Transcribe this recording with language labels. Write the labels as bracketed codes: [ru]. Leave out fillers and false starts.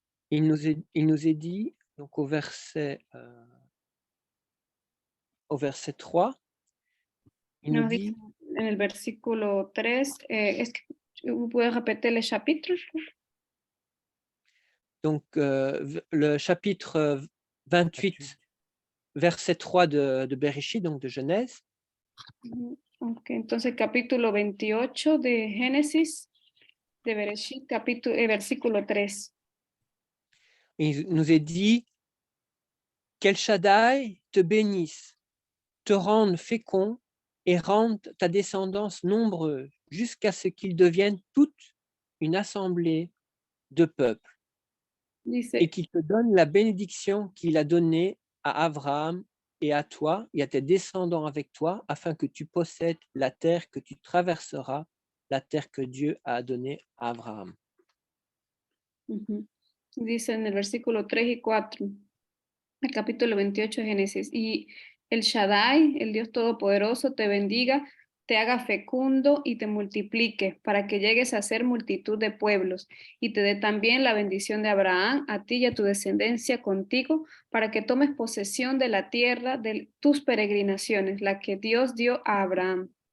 [fr] Il nous est dit, donc au verset 3, il nous dit, [es] en el versículo 3, ¿puedes repetir el chapitre? [fr] Donc, le chapitre 28, verset 3 de Bereshit, donc de Genèse. [es] Ok, entonces capítulo 28 de Génesis, de Bereshit, versículo 3. [fr] Il nous est dit, qu'El Shaddai te bénisse, te rende fécond et rende ta descendance nombreuse, jusqu'à ce qu'ils deviennent toute une assemblée de peuples. [es] Dice, [fr] et qu'il te donne la bénédiction qu'il a donnée à Abraham et à toi et à tes descendants avec toi, afin que tu possèdes la terre que tu traverseras, la terre que Dieu a donnée à Abraham. [es] Dice en el versículo 3 y 4, el capítulo 28 de Génesis, y el Shaddai, el Dios Todopoderoso, te bendiga, te haga fecundo y te multiplique, para que llegues a ser multitud de pueblos, y te dé también la bendición de Abraham, a ti y a tu descendencia contigo, para que tomes posesión de la tierra de tus peregrinaciones, la que Dios dio a Abraham.